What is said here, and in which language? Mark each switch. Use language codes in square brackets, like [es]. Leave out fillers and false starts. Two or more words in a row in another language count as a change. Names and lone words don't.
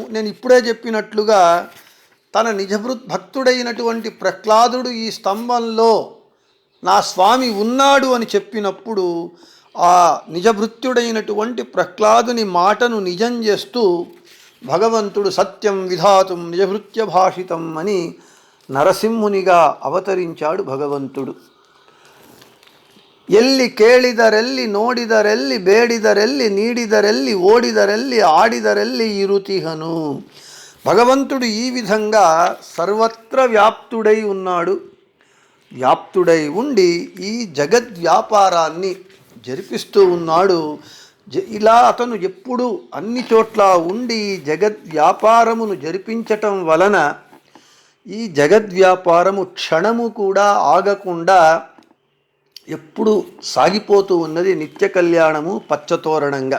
[te] నేను ఇప్పుడే చెప్పినట్లుగా తన భక్తుడైనటువంటి ప్రహ్లాదుడు ఈ స్తంభంలో నా స్వామి ఉన్నాడు అని చెప్పినప్పుడు ఆ నిజభృత్యుడైనటువంటి ప్రహ్లాదుని మాటను నిజం చేస్తూ భగవంతుడు [sa] సత్యం విధాతుం నిజభృత్య భాషితం [te] అని నరసింహునిగా అవతరించాడు భగవంతుడు. [kn] ಎಲ್ಲಿ ಕೇಳಿದರಲ್ಲಿ ನೋಡಿದರಲ್ಲಿ ಬೇಡಿದರಲ್ಲಿ ನೀಡಿದರಲ್ಲಿ ಓಡಿದರಲ್ಲಿ ಆಡಿದರಲ್ಲಿ ಇರುತಿಹನು. [te] భగవంతుడు ఈ విధంగా సర్వత్ర వ్యాప్తుడై ఉన్నాడు. వ్యాప్తుడై ఉండి ఈ జగద్వ్యాపారాన్ని జరిపిస్తూ ఉన్నాడు. ఇలా అతను ఎప్పుడు అన్ని చోట్ల ఉండి జగద్వ్యాపారమును జరిపించటం వలన ఈ జగద్వ్యాపారము క్షణము కూడా ఆగకుండా ఎప్పుడు సాగిపోతూ ఉన్నది నిత్య కళ్యాణము పచ్చతోరణంగా.